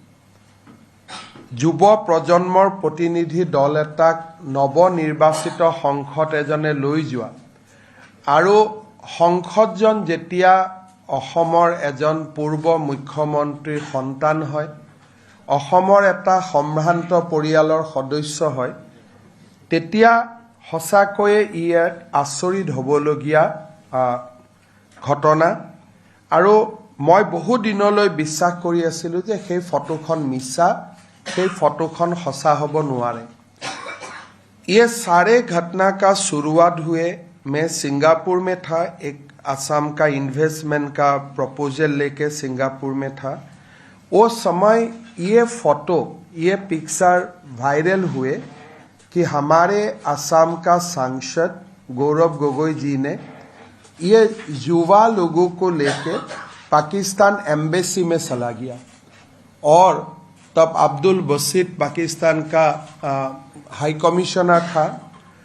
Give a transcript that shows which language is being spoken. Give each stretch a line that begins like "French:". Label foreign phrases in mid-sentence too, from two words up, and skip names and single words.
Assamese: যুৱ প্ৰজন্মৰ প্ৰতিনিধি দল এটাক নৱনিৰ্বাচিত সংসদ এজনে লৈ যোৱা আৰু সংসদজন যেতিয়া অসমৰ এজন পূৰ্ব মুখ্যমন্ত্ৰীৰ সন্তান হয় অসমৰ এটা সম্ভ্ৰান্ত পৰিয়ালৰ সদস্য হয় তেতিয়া সঁচাকৈয়ে ই এক আচৰিত হ'বলগীয়া ঘটনা আৰু মই বহু দিনলৈ বিশ্বাস কৰি আছিলোঁ যে সেই ফটোখন মিছা সেই ফটোখন সঁচা হ'ব নোৱাৰে
Hindi: ये सारे घटना का शुरुआत हुए मैं सिंगापुर में था एक असम का इन्वेस्टमेंट का प्रपोजल लेके सिंगापुर में था वो समय ये फोटो ये पिक्चर वायरल हुए कि हमारे असम का सांसद गौरव गोगोई जी ने ये युवा लोगों को लेके पाकिस्तान एम्बेसी में चला गया और तब अब्दुल बसीद पाकिस्तान का हाई कमिश्नर था